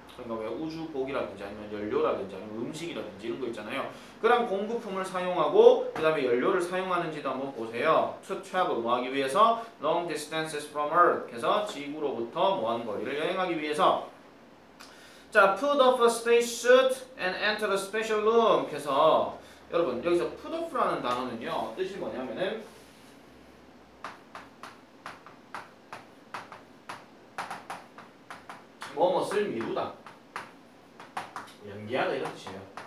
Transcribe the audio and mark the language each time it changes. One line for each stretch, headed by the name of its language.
Korean: 그러니까 왜 우주복이라든지 아니면 연료라든지 아니면 음식이라든지 이런 거 있잖아요. 그런 공급품을 사용하고 그 다음에 연료를 사용하는지도 한번 보세요.
English: To travel
Korean: 뭐 하기 위해서
English: long distances from Earth.
Korean: 그래서 지구로부터 먼 거리를 여행하기 위해서.
English: 자, put off a spacesuit and enter the special room.
Korean: 그래서 여러분 여기서 put off라는 단어는요 뜻이 뭐냐면은 뭐뭇을 미루다, 연기하다 이런 뜻이에요.